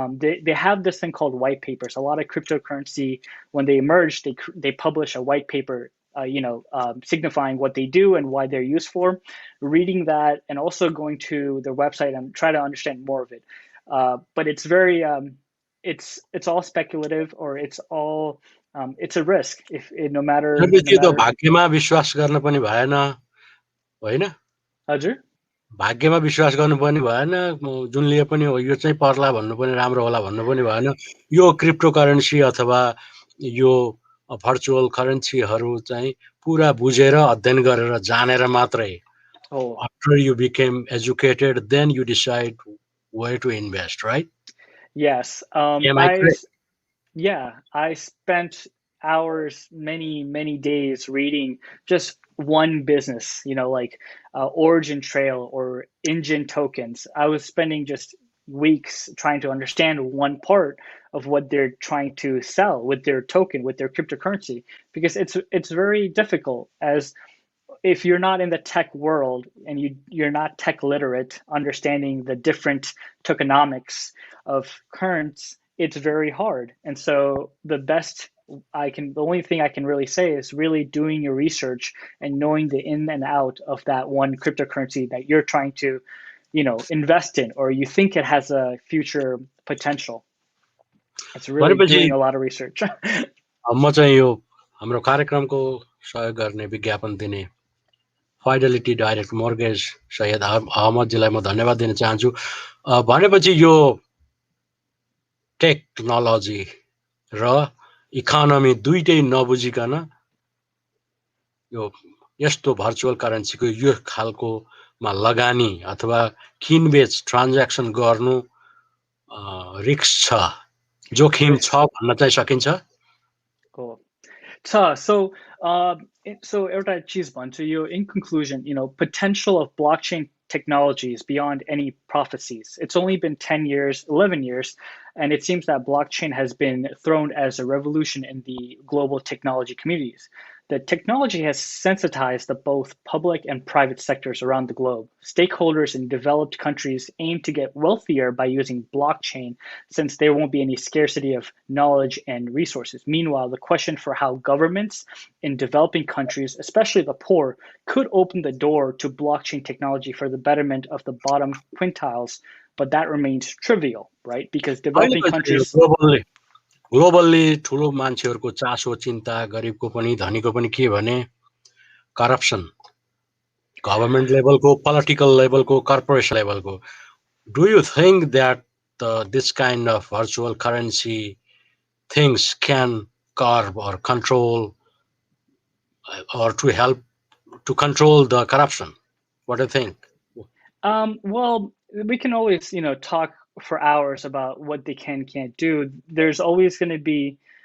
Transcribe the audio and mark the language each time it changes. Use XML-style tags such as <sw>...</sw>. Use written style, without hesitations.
<en>They have this thing called white papers. A lot of cryptocurrency, when they emerge, they publish a white paper, signifying what they do and why they're used for. Reading that and also going to their website and try to understand more of it. But it's very, it's all speculative, or it's a risk. If no matter</en> <ne>त्यो त भाग्यमा विश्वास गर्न पनि भएन होइन हजुर भाग्यमा विश्वास गर्नु पनि भएन जुनले पनि हो यो चाहिँ पर्ला भन्नु पनि राम्रो होला भन्नु पनि भएन यो क्रिप्टो करेन्सी अथवा यो भर्चुअल करेन्सीहरू चाहिँ पुरा बुझेर अध्ययन गरेर जानेर मात्रै</ne> <en>after you became educated then you decide where to invest, right? Yes. Am I correct? I spent hours, many days reading just one business, like Origin Trail or Engine Tokens. I was spending just weeks trying to understand one part of what they're trying to sell with their token, with their cryptocurrency, because it's very difficult, as if you're not in the tech world and you're not tech literate, understanding the different tokenomics of currents, it's very hard. And so the only thing I can really say is really doing your research and knowing the in and out of that one cryptocurrency that you're trying to, invest in, or you think it has a future potential. It's really doing a lot of research.</en> <ne>म चाहिँ यो हाम्रो कार्यक्रमको सहयोग गर्ने विज्ञापन दिने fidelity direct mortgage Syed अहमदजीलाई म धन्यवाद दिन चाहन्छु। भनेपछि यो टेक्नोलोजी र इकोनोमी दुईटै नबुझिकन यो यस्तो भर्चुअल करेन्सीको यो खालकोमा लगानी अथवा किनबेच ट्रान्ज्याक्सन गर्नु रिस्क छ, जोखिम छ भन्न चाहिँ सकिन्छ।</ne> <en>So</en> <ne>एउटा चिज भन्छु यो,</ne> <en>in conclusion, potential of blockchain technology is beyond any prophecies. It's only been 10 years, 11 years, and it seems that blockchain has been thrown as a revolution in the global technology communities. The technology has sensitized the both public and private sectors around the globe. Stakeholders in developed countries aim to get wealthier by using blockchain, since there won't be any scarcity of knowledge and resources. Meanwhile, the question for how governments in developing countries, especially the poor, could open the door to blockchain technology for the betterment of the bottom quintiles, but that remains trivial, right? Because developing countries...</en> <ne>globally ठुलो मान्छेहरूको चासो चिन्ता, गरिबको पनि धनीको पनि के भने corruption, government लेभलको, पोलिटिकल लेभलको, कर्पोरेसन लेभलको.</ne> <en>Do you think that this kind of virtual currency things can curb or control or to help to control the corruption? What do you think? Well, we can always, talk for hours about what they can't do. There's always going to be,</en>